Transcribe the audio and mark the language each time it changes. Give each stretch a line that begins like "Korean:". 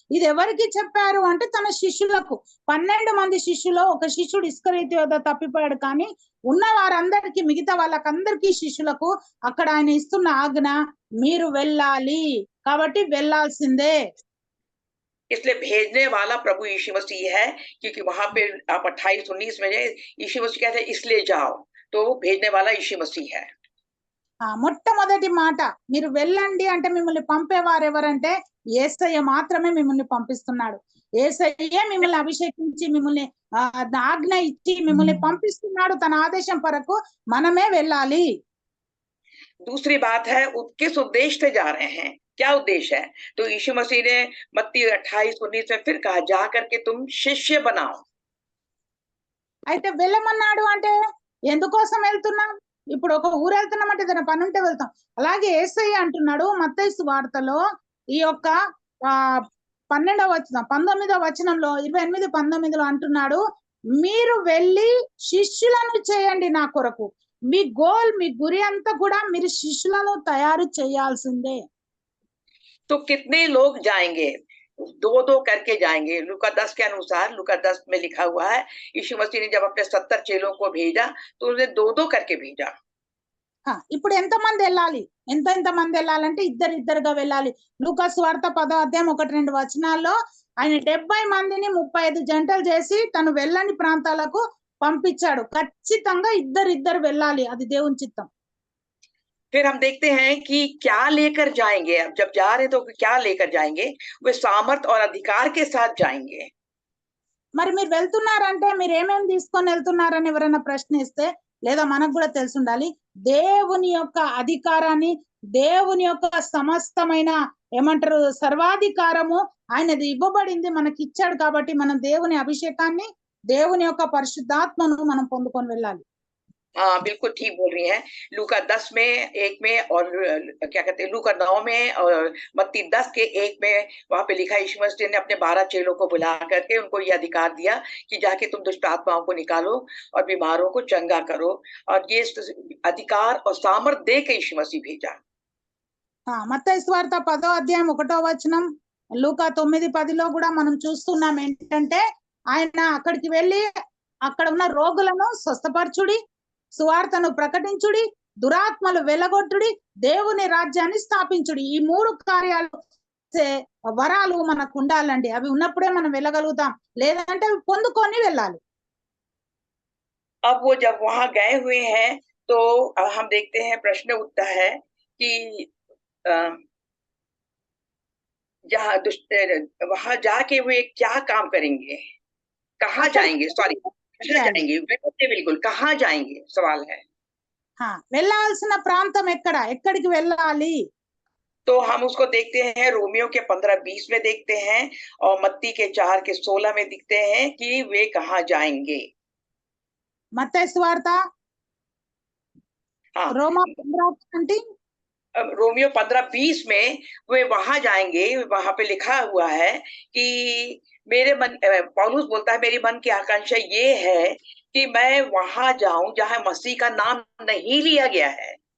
Telugu: ఇది ఎవరికి చెప్పారు అంటే తన శిష్యులకు. 12 మంది శిష్యులో ఒక శిష్యుడు ఇస్కరియోతు యోధ తప్పిపోయాడు, కానీ ఉన్న వారందరికీ, మిగతా వాళ్ళకందరికీ శిష్యులకు అక్కడ ఆయన ఇస్తున్న ఆజ్ఞ మీరు వెళ్ళాలి, కాబట్టి వెళ్ళాల్సిందే.
Hindi: इसलिए भेजने वाला प्रभु यीशु मसीह है, क्योंकि वहां पे आप 28-19 में यीशु मसीह कहते हैं इसलिए जाओ, तो भेजने वाला यीशु मसीह है.
Telugu: మొట్టమొదటి మాట మీరు వెళ్ళండి అంటే మిమ్మల్ని పంపేవారు ఎవరంటే యేసయ్య మాత్రమే మిమ్మల్ని పంపిస్తున్నాడు. యేసయ్యే మిమ్మల్ని అభిషేకించి మిమ్మల్ని ఆజ్ఞ ఇచ్చి మిమ్మల్ని పంపిస్తున్నాడు. తన ఆదేశం వరకు మనమే వెళ్ళాలి.
Hindi: दूसरी बात है किस उद्देश्य से जा रहे हैं, क्या उद्देश्य है? तो यीशु मसीह ने मत्ती 28-19 में फिर कहा जा करके तुम शिष्य बनाओ.
Telugu: అయితే వెళ్ళమన్నాడు అంటే ఎందుకోసం వెళ్తున్నాం? ఇప్పుడు ఒక ఊరు వెళ్తున్నామంటే ఏదైనా పని ఉంటే వెళ్తాం. అలాగే యేసయ్య అంటున్నాడు మత్తయి సువార్తలో ఈ యొక్క 19వ వచనంలో 28-19లో అంటున్నాడు మీరు వెళ్ళి శిష్యులను చేయండి నా కొరకు. మీ గోల్, మీ గురి అంతా కూడా మీరు శిష్యులను తయారు చేయాల్సిందే.
Hindi: तो कितने लोग जाएंगे? 2-2 करके जाएंगे. लूका 10 के अनुसार, लूका 10 में लिखा हुआ है यीशु मसीह ने जब अपने 70 चेलों को भेजा तो उन्हें 2-2 करके भेजा.
Telugu: ఇప్పుడు ఎంతమంది వెళ్ళాలి? ఎంతమంది వెళ్ళాలంటే ఇద్దరుగా వెళ్ళాలి. లూకా సువార్త 10వ అధ్యాయం 1-2 వచనాల్లో ఆయన 70 మందిని 35 జంటలు చేసి తను వెళ్ళని ప్రాంతాలకు పంపించాడు. ఖచ్చితంగా ఇద్దరు వెళ్ళాలి, అది దేవుని చిత్తం.
Hindi: फिर हम देखते हैं कि क्या लेकर जाएंगे. अब जब जा रहे तो क्या लेकर जाएंगे? वे सामर्थ और अधिकार के साथ जाएंगे.
Telugu: మరి మీరు వెళ్తున్నారంటే మీరు ఏమేమి తీసుకొని వెళ్తున్నారని ఎవరైనా ప్రశ్నిస్తే, లేదా మనకు కూడా తెలిసి ఉండాలి, దేవుని యొక్క అధికారాన్ని, దేవుని యొక్క సమస్తమైన ఏమంటారు సర్వాధికారము ఆయనది ఇవ్వబడింది, మనకి ఇచ్చాడు. కాబట్టి మనం దేవుని అభిషేకాన్ని, దేవుని యొక్క పరిశుద్ధాత్మను మనం పొందుకొని వెళ్ళాలి.
Hindi: हाँ बिल्कुल ठीक बोल रही हैं। लूका 10 में 1 में और क्या कहते हैं लूका 9 में और मत्ती 10 के 1 में वहां पे लिखा है यीशु मसीह ने अपने 12 चेलों को बुला करके उनको ये अधिकार दिया कि जाके तुम दुष्ट आत्माओं को निकालो और बीमारों को चंगा करो, और ये अधिकार और सामर्थ दे के यीशु मसीह भेजा।
Telugu: మత్తయి సువార్త 10వ అధ్యాయం 1వ వచనం, లూకా 9:10లో కూడా మనం చూస్తున్నాం ఏంటంటే ఆయన అక్కడికి వెళ్ళి అక్కడ ఉన్న రోగులను స్వస్థపరచుడి, సువార్తను ప్రకటించుడి, దురాత్మలు వెలగొట్టుడి, దేవుని రాజ్యాన్ని స్థాపించుడి. ఈ 3 కార్యాలు వరాలు మనకు ఉండాలండి. అవి ఉన్నప్పుడే మనం వెళ్ళగలుగుతాం, లేదంటే అవి పొందుకొని వెళ్ళాలి.
Hindi: अब वो जब वहां गए हुए हैं तो हम देखते हैं प्रश्न उठता है कि जहाँ दुष्ट वहां जाके वे क्या काम करेंगे, कहाँ जाएंगे, सॉरी जाएंगे, बिल्कुल कहाँ जाएंगे सवाल है।
Telugu: వెళ్ళాల్సిన ప్రాంతం ఎక్కడ, ఎక్కడికి వెళ్ళాలి?
Hindi: तो हम उसको देखते हैं रोमियो के 15-20 में देखते हैं और मत्ती के 4 के 16 में दिखते हैं कि वे कहाँ जाएंगे। मत्ती सुवार्त रोमा 15 रोमियो 15-20 में वे वहां जाएंगे, वहां पे लिखा हुआ है कि मेरे मन, पौलुस बोलता है मेरी मन की आकांक्षा ये है कि मैं वहां जाऊं जहां मसीह का नाम नहीं लिया गया है।